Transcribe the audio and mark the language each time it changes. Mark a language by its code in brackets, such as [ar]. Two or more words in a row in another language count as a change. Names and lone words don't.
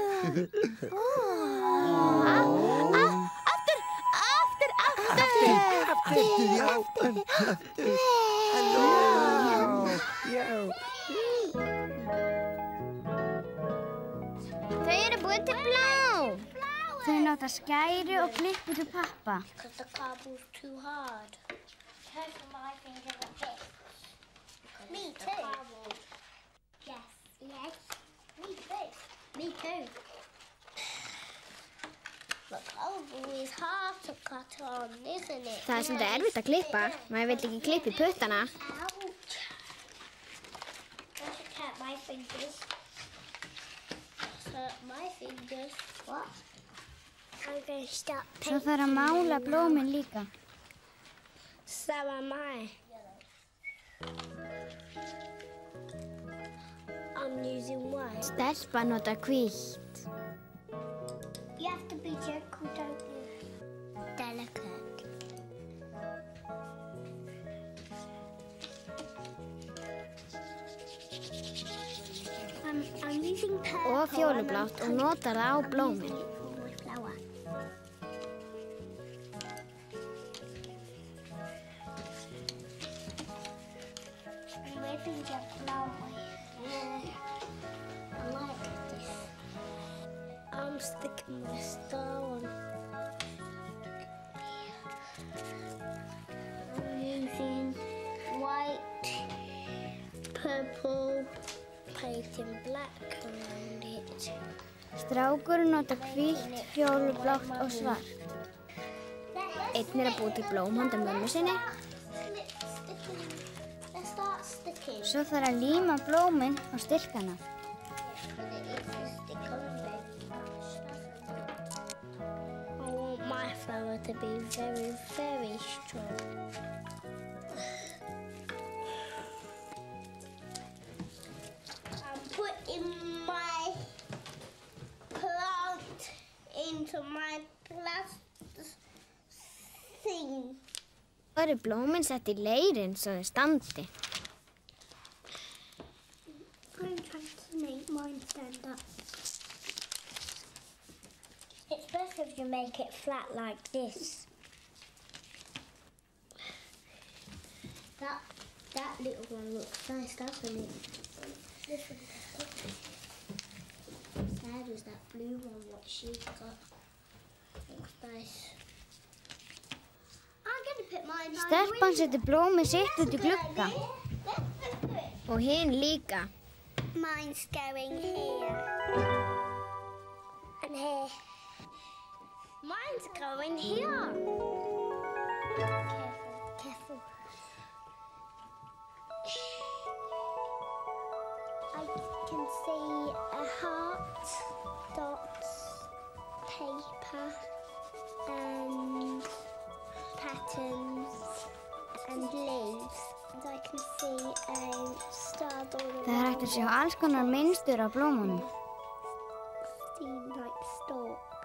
[is] Þau eru búin til blóm! Þau nota skæru og klippu til pappa. [en] Because the cardboard's too hard. Because my fingers are big. Me too. Yes. Yes. Me too. Me too. The cardboard is hard to cut on, isn't it? [is] Það er svolítið erfitt að klippa. Maður vill ekki klippa í puttana. [en] Ouch. I should cut my fingers. Hurt my fingers. What? I'm going to start [is] Svo þarf að mála blómin líka. [en] So am I. I'm using white. [is] Stelpa nota hvítt. [en] You have to be gentle, don't you? Delicate. I'm using purple. [is] Og fjólublátt og notar það á blómin. [en] For my flower. I'm waving the flower. Yeah. I like this. I'm sticking the star on. I'm using white, purple, painting black around it. [is] Strákurinn nota hvítt, fjólublátt og svart. Einn að búa til blóm handa mömmu sinni. [en] Let's start sticking. [is] Svo þarf að líma blómin á stilkana. [en] I want my flower to be very, very strong. I'm putting my plant into my plastic thing. [is] Það eru blómin sett í leirinn svo þau standi. [en] I'm trying to make mine stand up. It's best if you make it flat like this. That little one looks nice, doesn't it? This one sad as that blue one what she's got. Looks nice. I'm gonna put mine on. [is] Stelpan setur blómið sitt út í glugga. Og hinn líka. [en] Mine's going here. And here. Mine's going here. Careful. I can see a heart, dots, paper, and patterns, and leaves. And I can see a star all [is] Það er hægt að sjá alls konar mynstur á blómunum. [en] Seem like stalks.